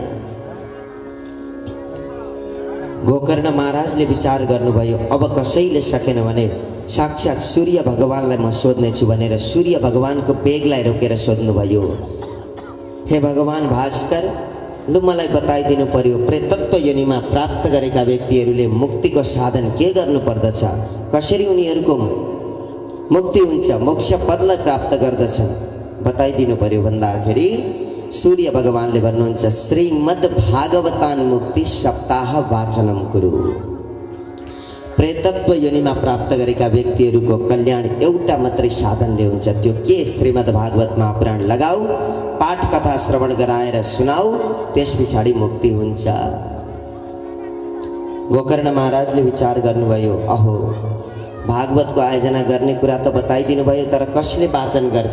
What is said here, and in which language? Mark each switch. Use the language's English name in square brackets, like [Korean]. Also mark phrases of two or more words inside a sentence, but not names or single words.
[Nepali] गोकर्ण महाराजले विचार गर्नुभयो, अब कसैले सकेन भने साक्षात सूर्य भगवानलाई म सोध्नेछु भनेर सूर्य भगवानको बेगलाई रोकेर सोध्नुभयो, हे भगवान भास्कर, लु मलाई बताइदिनु पर्यो, प्रेतत्व योनिमा प्राप्त गरेका व्यक्तिहरूले मुक्तिको साधन के गर्नु पर्दछ? कसरी उनीहरूको मुक्ति हुन्छ, मोक्ष पदलाई प्राप्त गर्दछन्? बताइदिनु पर्यो भन्दाखेरि सूर्य भगवानले भन्नुहुन्छ, [Sanskrit] श्रीमद् भागवतान मुक्ति सप्ताह वाचनम कुरु। [Nepali] प्रेतत्व योनिमा प्राप्त गरेका व्यक्तिहरूको कल्याण एउटा मात्रै साधनले हुन्छ। त्यो के? श्रीमद् भागवत महापुराण लगाऊ, पाठ कथा श्रवण गराएर सुनाऊ, त्यस पछाडि मुक्ति हुन्छ। गोकर्ण महाराजले विचार गर्नुभयो, अहो भागवतको आयोजना गर्ने कुरा त बताइदिनु भयो, तर कसले वाचन गर्छ?